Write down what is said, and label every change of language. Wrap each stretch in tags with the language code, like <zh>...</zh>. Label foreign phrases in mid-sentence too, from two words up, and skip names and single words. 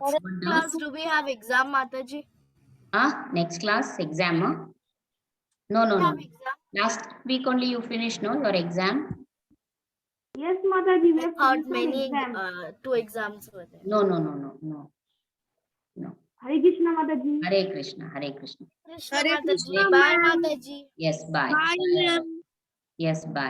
<en>What class, doubt? do we have exam, Mataji? Next class exam. Huh? No, no, We no. have exam. Last week only you finished, no? Your exam? Yes, Mataji, we I have thought finished our many exam. 2 exams were there. No, no, no, no, no. No. Hare Krishna, Mataji. Hare Krishna. Hare Krishna. Krishna Mataji. Bye, Mataji. Yes. Bye. Bye, ma'am. Yes. Bye.</en>